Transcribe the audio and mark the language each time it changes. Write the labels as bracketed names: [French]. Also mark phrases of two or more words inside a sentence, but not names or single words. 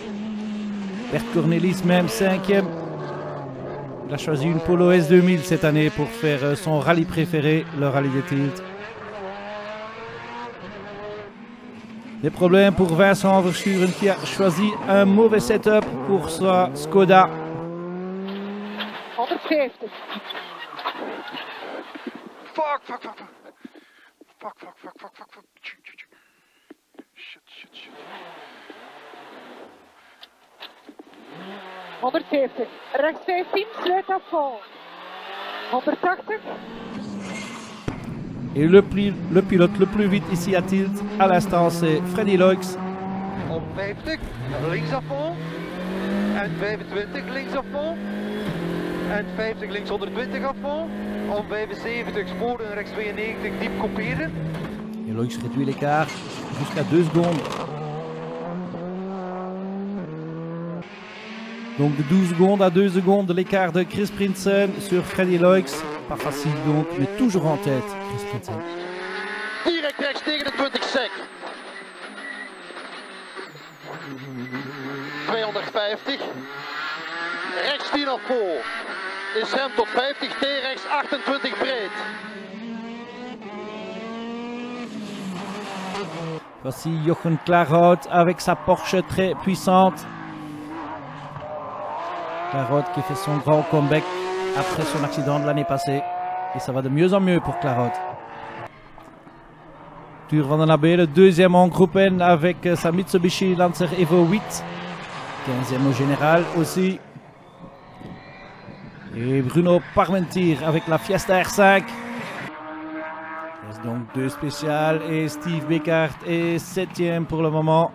[French] Bert Cornelis même 5e. Il a choisi une Polo S2000 cette année pour faire son rallye préféré, le rallye des Tielt. Des problèmes pour Vincent Verschuren qui a choisi un mauvais setup pour sa Skoda. 150. [English] Fuck. Shit. [Dutch] 150. Rechts 15, sluit [French] à fond. [Dutch] 180. [French] Et le pilote le plus vite ici à Tielt, à l'instant, c'est Freddy Loix. [Dutch] Om 50, links [French] à fond. [Dutch] En 25 links [French] à fond. [Dutch] En 50 links 120 [French] à fond. [Dutch] Om 75 sporen rechts 92 diep couperen. [French] Et Loix réduit l'écart jusqu'à 2 secondes. Donc de 12 secondes à 2 secondes de l'écart de Chris Prinsen sur Freddy Loix. Pas facile donc, mais toujours en tête, Chris Prinsen. [Dutch] Direct rechts tegen de 20 sec. 250. Rechts 10 naar voor. Is rem tot 50, T rechts 28 breed. [French] Voici Jochen Klarout avec sa Porsche très puissante. Klarout qui fait son grand comeback après son accident de l'année passée. Et ça va de mieux en mieux pour Klarout. Tuur van den Abe, le deuxième en groupe N avec sa Mitsubishi Lancer Evo 8. 15e au général aussi. Et Bruno Parmentier avec la Fiesta R5. Il reste donc 2 spéciales et Steve Beckhardt est 7e pour le moment.